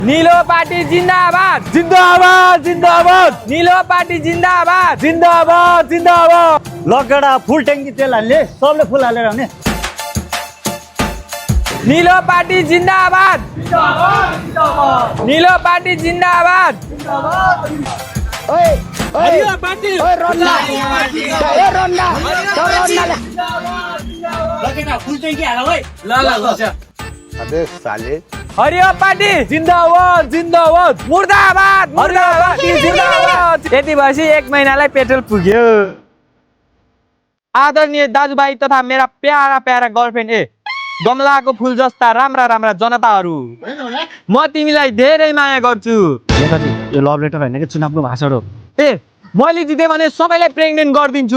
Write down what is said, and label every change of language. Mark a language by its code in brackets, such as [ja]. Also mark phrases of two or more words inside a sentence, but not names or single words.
[ne] नीलो पार्टी जिंदाबाद जिंदाबाद जिंदाबाद नीलो पार्टी जिंदाबाद जिंदाबाद जिंदाबाद लगडा [en] full tank [ne] तेल हाल्ने सबले फुल हालेर आउने नीलो पार्टी जिंदाबाद नीलो पार्टी जिंदाबाद [en] full tank [ne] हाल है [hi] अबे साले [ne] हरियो पार्टी जिंदाबाद जिंदाबाद मुर्दाबाद मुर्दाबाद जिंदाबाद यति भएपछि 1 महिनालाई पेट्रोल पुग्यो आदरणीय दाजुभाइ तथा मेरा प्यारा प्यारा गर्लफ्रेन्ड गमलाको फुल जस्ता राम्रा राम्रा जनताहरू म तिमीलाई धेरै माया गर्छु नेताजी यो लभ लेटर होइन कि चुनावको भाषण हो मैले जिते भने सबैलाई प्रेग्नेन्ट गरिदिन्छु